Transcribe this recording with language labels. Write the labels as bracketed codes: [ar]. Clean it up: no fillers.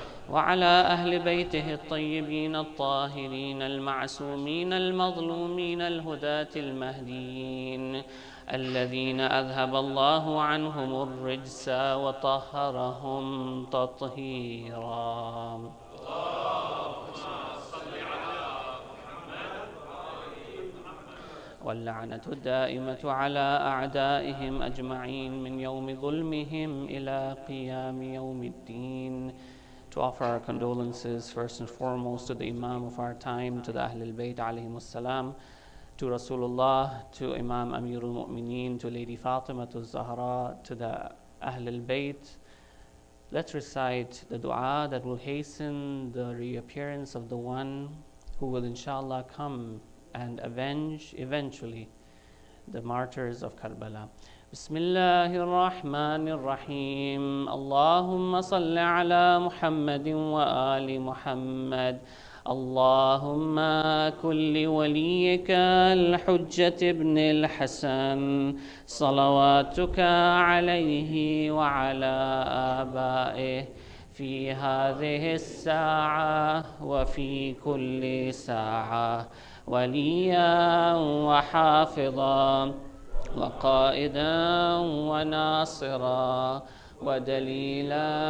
[ar] وعلى أهل بيته الطيبين الطاهرين المعصومين المظلومين الهداة المهديين الذين أذهب الله عنهم الرجس وطهرهم تطهيرا واللعنة الدائمة على أعدائهم أجمعين من يوم ظلمهم إلى قيام يوم الدين. [en] To offer our condolences first and foremost to the Imam of our time, to the Ahlul Bayt alayhimus salam, to Rasulullah, to Imam Amirul Mu'mineen, to Lady Fatima, to Zahra, to the Ahlul Bayt. Let's recite the dua that will hasten the reappearance of the one who will inshallah come and avenge eventually the martyrs of Karbala. [ar] بسم الله الرحمن الرحيم اللهم صل على محمد وآل محمد اللهم كن لوليك الحجة ابن الحسن صلواتك عليه وعلى آبائه في هذه الساعة وفي كل ساعة وليا وحافظا وقائدا وناصرا ودليلا